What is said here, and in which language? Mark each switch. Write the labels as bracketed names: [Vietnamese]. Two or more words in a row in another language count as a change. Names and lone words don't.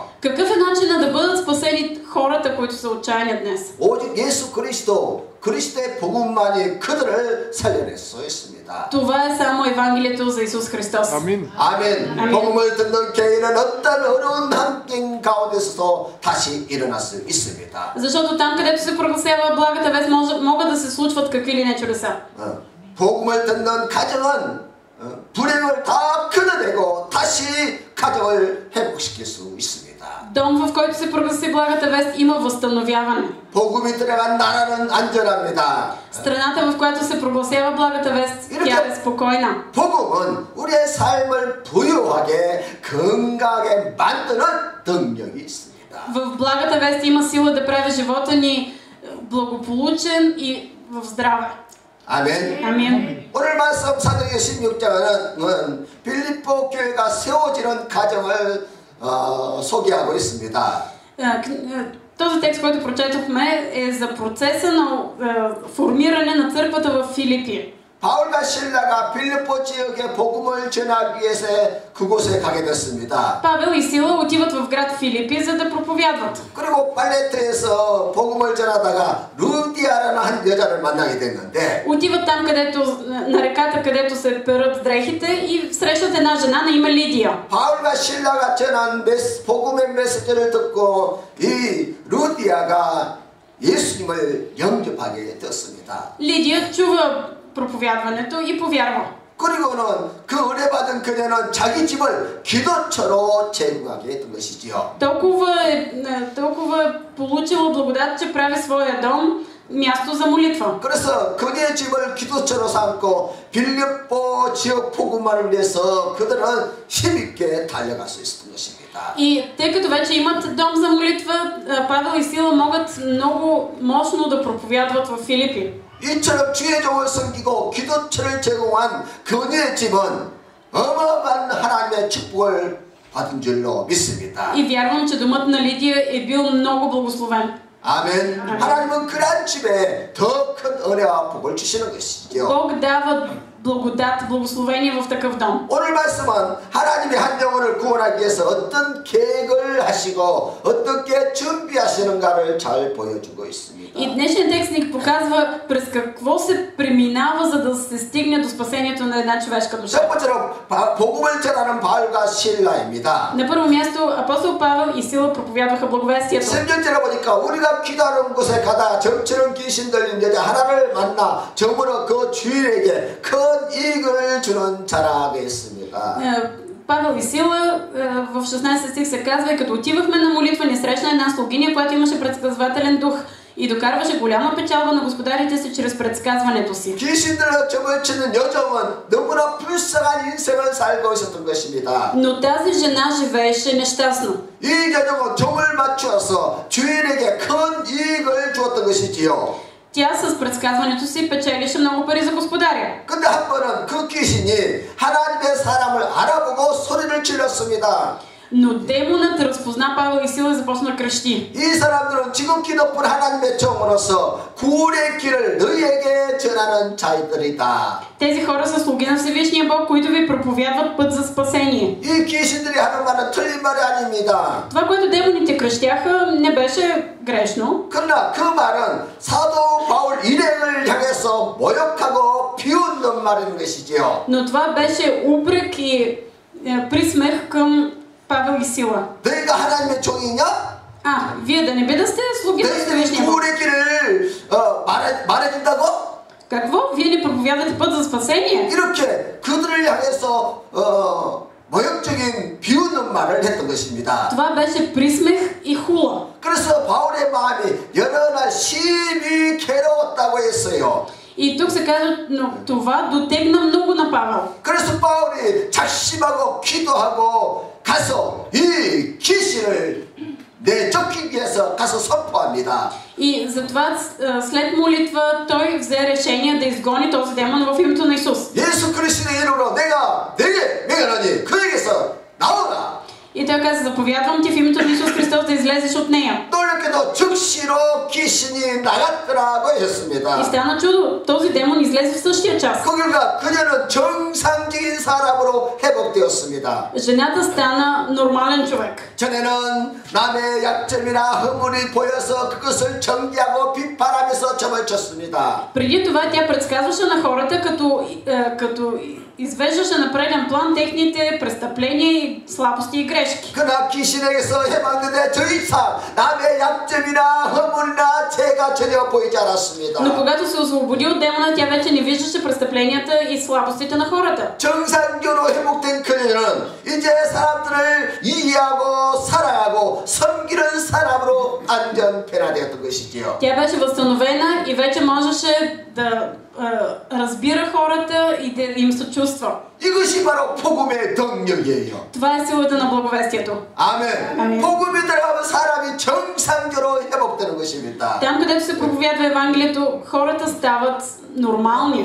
[Bulgarian] Какъв е начинът да бъдат спасени хората, които са отчаяни днес? [Korean] 오직 예수 그리스도의 복음만이 그들을 살려낼 수 있습니다. [Bulgarian] Това е само Евангелието за Исус Христос. [Korean] 아멘. 복음을 듣는 개인은 어떤 어려운 환경 가운데서도 다시 일어날 수 있습니다. [Bulgarian] Защото там, където се прогласява благата вест, могат да се случват какви ли не чудеса. [Korean] 복음을 듣는 가정은 불행을 다 끊어내고 다시 가정을 회복시킬 수 있습니다. [Bulgarian] Дом, в който се прогласи благата вест, има възстановяване. [Korean] 복음이 들어간 나라는 안전합니다. [Bulgarian] Страната, в която се прогласява благата вест, тя е спокойна. [Korean] 복음은 우리의 삶을 부유하게 건강하게 만드는 능력이 있습니다. [Bulgarian] В благата вест има сила да прави живота ни благополучен и в здраве. [Korean] 아멘. [Bulgarian] Амин. [Korean] 오늘 말씀 사도행전 16장은 빌립보 교회가 세워지는 과정을 소개하고 있습니다. [Bulgarian] Този текст, който прочетохме, е за процеса на формиране на църквата в Филипи. [Korean] 바울과 실라가 빌립보 지역에 복음을 전하기 위해서 그곳에 가게 됐습니다. [Bulgarian] Павел и Сила отиват в град Филипи, за да проповядват. [Korean] 그리고 팔레트에서 복음을 전하다가 루디아라는 한 여자를 만나게 됐는데 [Bulgarian] Отиват там, където, на реката, където се перат дрехите и срещат една жена на име Лидия. [Korean] 바울과 실라가 전한 복음의 메시지를 듣고 이 루디아가 예수님을 영접하게 되었습니다. [Bulgarian] Лидия чува проповядването и повярва. [Korean] 그리고는 그 은혜 받은 그녀는 자기 집을 기도처로 제공하게 했던 것이지요. [Bulgarian] толкова получила благодат, че прави своя дом място за молитва. [Korean] 그래서 그녀의 집을 기도처로 삼고 빌립보 지역 복음만을 위해서 그들은 힘있게 달려갈 수 있었던 것입니다. [Bulgarian] И тъй като вече имат дом за молитва, Павел и Сила могат много мощно да проповядват в Филипи. [Korean] 이처럼 주의 종을 섬기고 기도처를 제공한 그녀의 집은 어마어마한 하나님의 축복을 받은 줄로 믿습니다. [Bulgarian] И вярвам, че домът на Лидия е бил много благословен. [Korean] 아멘. 하나님은 그런 집에 더 큰 은혜와 복을 주시는 것이죠. [Bulgarian] Бог дава благодат, благословение в такъв дом. [Korean] 오늘 말씀은 하나님이 한 영혼을 구원하기 위해서 어떤 계획을 하시고 어떻게 준비하시는가를 잘 보여주고 있습니다. [Bulgarian] И днешният текст ни показва през какво се преминава, за да се стигне до спасението на една човешка душа. [Korean] 첫 번째로 복음을 전하는 바울과 실라입니다. [Bulgarian] На първо място апостол Павел и Сила проповядваха благовестието. [Korean] 3절에 보니까 우리가 기도하는 곳에 가다 정처럼 귀신 들린 여자 하나를 만나 저물어 그 주인에게 큰 이익을 주는 자라고 했습니다. [Bulgarian] Павел и Сила в 16 стих се казва: и като отивахме на молитва, ни срещна една слугиня, която имаше предсказвателен дух и докарваше голяма печалба на господарите си чрез предсказването си. [Korean] 귀신들로 점을 치는 여정은 너무나 불쌍한 인생을 살고 있었던 것입니다. [Bulgarian] Но тази жена живееше нещастно. [Korean] 이 여정은 점을 맞추어서 주인에게 큰 이익을 주었던 것이지요. [Bulgarian] Тя с предсказването си печелише много пари за господаря. [Korean] 근데 한 번은 그 귀신이 하나님의 사람을 알아보고 소리를 질렀습니다. [Bulgarian] Но демонът разпозна Павел и Сила и започна да крещи. [Korean] 이 사람들은 지극히 높은 하나님의 종으로서 구원의 길을 너희에게 전하는 자들이다. [Bulgarian] Тези хора са слуги на Всевишния Бог, които ви проповядват път за спасение. [Korean] 이 귀신들이 하는 말은 틀린 말이 아닙니다. [Bulgarian] Това, което демоните крещяха, не беше грешно. [Korean] 그러나 그 말은 사도 바울 일행을 향해서 모욕하고 비웃는 말인 것이지요. [Bulgarian] Но това беше упрек и присмех към Павел и Сила. [Korean] 너희가 하나님의 종이냐? [Bulgarian] Вие да не би да сте слуги на Всевишния Бог. [Korean] 구원의 길을 말해준다고? [Bulgarian] Какво? Вие ни проповядате път за спасение? [Korean] 이렇게 그들을 향해서 모욕적인 비웃는 말을 했던 것입니다. [Bulgarian] Това беше присмех и хула. [Korean] 그래서 바울의 마음이 여러 날 심히 괴로웠다고 했어요. [Bulgarian] И тук се казва, но това дотегна много на Павел. [Korean] 그래서 바울이 작심하고 기도하고 가서 이 귀신을 내쫓기 위해서 가서 선포합니다. [Bulgarian] И затова след молитва той взе решение да изгони този демон в името на Исус. [Korean] 예수 그리스도의 이름으로 내가 내게 명하노니 그에게서 나오라. [Bulgarian] И той каза: заповядвам ти в името на Исус Христос да излезеш от нея. [Korean] 놀랍게도 즉시로 귀신이 나갔더라고 했습니다. [Bulgarian] И стана чудо, този демон излезе в същия час. [Korean] 그 결과 그녀는 정상적인 사람으로 회복되었습니다. [Bulgarian] Жената стана нормален човек. [Korean] 전에는 남의 약점이나 허물이 보여서 그것을 정죄하고 비판하면서 점을 쳤습니다. [Bulgarian] Преди това тя предсказваше на хората, като извеждаше на преден план техните престъпления и слабости и грешки. [Korean] 그러나 귀신에게서 해방되되 저 이상 남의 약점이나 허물이나 죄가 전혀 보이지 않았습니다. [Bulgarian] Но когато се освободи от демона, тя вече не виждаше престъпленията и слабостите на хората. [Korean] 정상적으로 회복된 그녀는 이제 사람들을 이해하고 사랑하고 섬기는 사람으로 안전 변화되었던 것이지요. [Bulgarian] Тя беше възстановена и вече можеше да разбира хората и да им съчувства. [Korean] 이것이 바로 복음의 동력이에요. [Bulgarian] Това е силата на благовестието. [Korean] 아멘. 복음이 들어가면 사람이 정상적으로 회복되는 것입니다. [Bulgarian] Там, където се проповядва Евангелието, хората стават нормални.